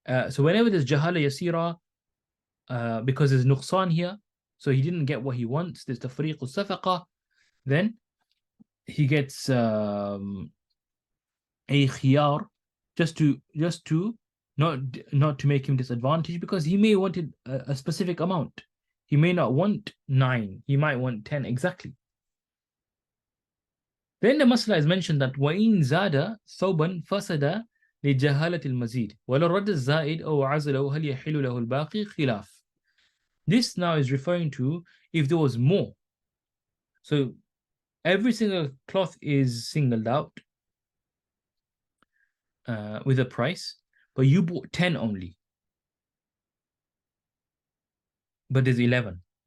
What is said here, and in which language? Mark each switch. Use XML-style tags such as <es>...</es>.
<en>So whenever there's jahala yasira, because there's nuqsan here, so he didn't get what he wants, there's tafriq al-safaqa, then he gets a khiyar just to not to make him disadvantaged, because he may want a specific amount. He may not want 9, he might want 10 exactly.</en> <ar>Then the masla is mentioned that وَإِن زَادَ ثَوْبًا فَسَدَ لِجَهَالَةِ الْمَزِيدِ وَلَا رَدَّ الزَّائِدِ أَوْ عَزَلَهُ هَلْ يَحِلُّ لَهُ الْبَاقِي خِلَافٌ.</ar> <en>This now is referring to if there was more. So every single cloth is singled out with a price, but you bought 10 only, but there's 11.</en>